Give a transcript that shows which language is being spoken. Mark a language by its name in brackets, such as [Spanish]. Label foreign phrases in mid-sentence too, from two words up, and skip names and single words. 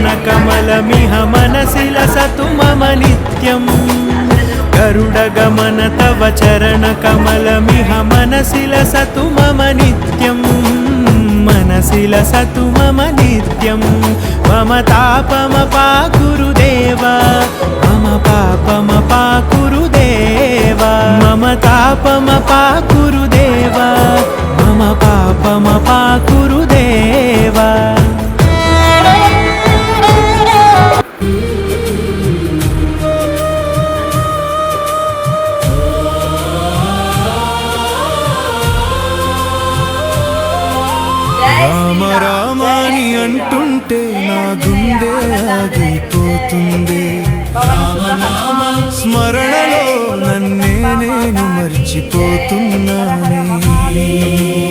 [Sanskrit] कमलमिह मनसि लसतु मम नित्यं गरुडगमन तव चरण कमलमिह मनसि लसतु मम नित्यं मनसि लसतु मम नित्यं मम तापमपाकुरु देवा मम पापमपाकुरु देवा मम तापमपाकुरु देवा मम पापमपाकुरु देवा [Telugu] రామ రామాని అంటుంటే నా గుండె ఆగిపోతుంది స్మరణలో నన్నే నేను మర్చిపోతున్నానే